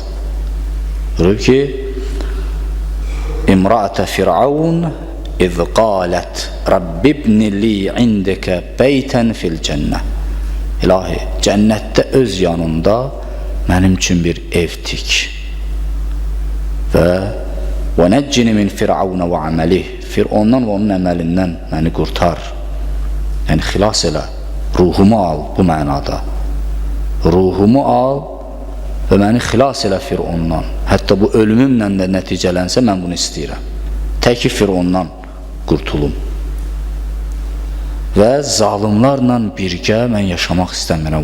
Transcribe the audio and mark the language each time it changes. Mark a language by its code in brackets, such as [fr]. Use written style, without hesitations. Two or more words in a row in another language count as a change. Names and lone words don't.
[az] Buyurur ki, [ar] امرأة فرعون إذ قالت رب ابن لي عندك بيتا في الجنة. [az] İlahi, cənnətdə öz yanında mənim üçün bir ev tik və [ar] وَنَجِّنِ مِنْ فِرْعَوْنَ وَعَمَلِهِ [az] Fir'ondan və onun əməlindən məni qurtar. Yəni, xilas elə, ruhumu al bu mənada. Ruhumu al və məni xilas elə Firondan. Hətta bu ölümümlə də nəticələnsə mən bunu istəyirəm. Təki Firondan qurtulum. Və zalimlarla birgə mən yaşamaq istəmirəm.